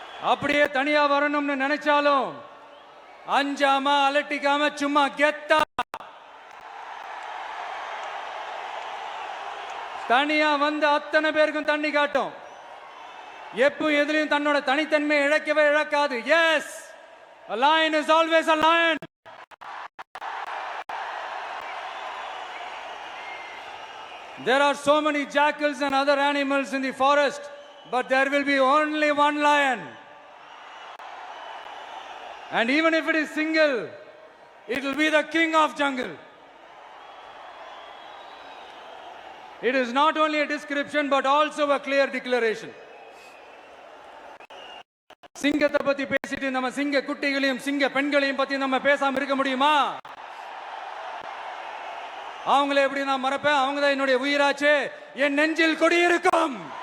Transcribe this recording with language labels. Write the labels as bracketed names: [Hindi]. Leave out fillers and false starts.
[Tamil] அப்படியே தனியா வரணும்னு நினைச்சாலும் அஞ்சாம அலட்டிக்காம சும்மா கெத்தா தனியா வந்து அத்தனை பேருக்கும் தண்ணி காட்டும். எப்ப எதிலையும் தன்னோட தனித்தன்மை இழக்கவே இழக்காது. [English] Yes, a lion is always a lion. There are so many jackals and other animals in the forest, but there will be only one lion. And even if it is single, it will be the king of jungle. It is not only a description but also a clear declaration. [Tamil] சிங்கத்தை பத்தி பேசிட்டு நம்ம சிங்க குட்டிகளையும் சிங்க பெண்களையும் பத்தி நம்ம பேசாம இருக்க முடியுமா? அவங்கள எப்படி நான் மறப்பேன்? அவங்க தான் என்னுடைய உயிராச்சே. என் நெஞ்சில் குடியிருக்கும்.